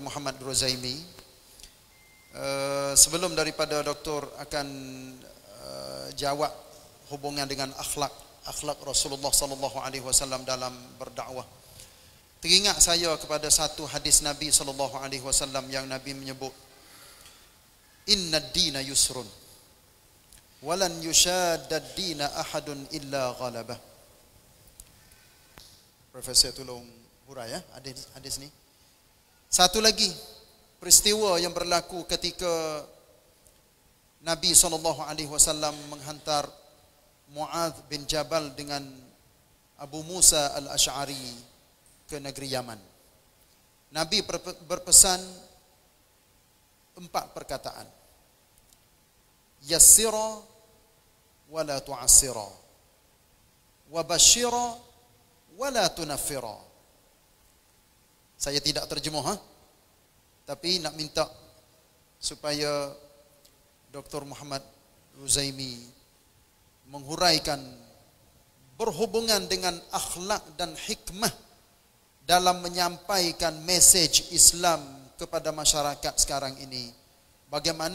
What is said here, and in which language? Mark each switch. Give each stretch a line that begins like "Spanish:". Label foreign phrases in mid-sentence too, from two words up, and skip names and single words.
Malay: Muhammad Ruzaimi. Sebelum daripada doktor akan jawab hubungan dengan akhlak Rasulullah
Arabic: صلى الله عليه وسلم
Malay: dalam berdakwah, teringat saya kepada satu hadis Nabi
Arabic: صلى الله عليه وسلم
Malay: yang Nabi menyebut,
Arabic: "إن الدين يسر ولن يشاد الدين أحد إلا غلبه."
Malay: Profesor tolong hurai ya hadis ni. Satu lagi peristiwa yang berlaku ketika Nabi SAW menghantar Mu'adz bin Jabal dengan Abu Musa al-Ash'ari ke negeri Yaman. Nabi berpesan 4 perkataan.
Arabic: يسرا ولا تعسرا وبشرا ولا تنفرا.
Malay: Saya tidak terjemah tapi nak minta supaya Dr. Muhammad Ruzaimi menghuraikan berhubungan dengan akhlak dan hikmah dalam menyampaikan mesej Islam kepada masyarakat sekarang ini.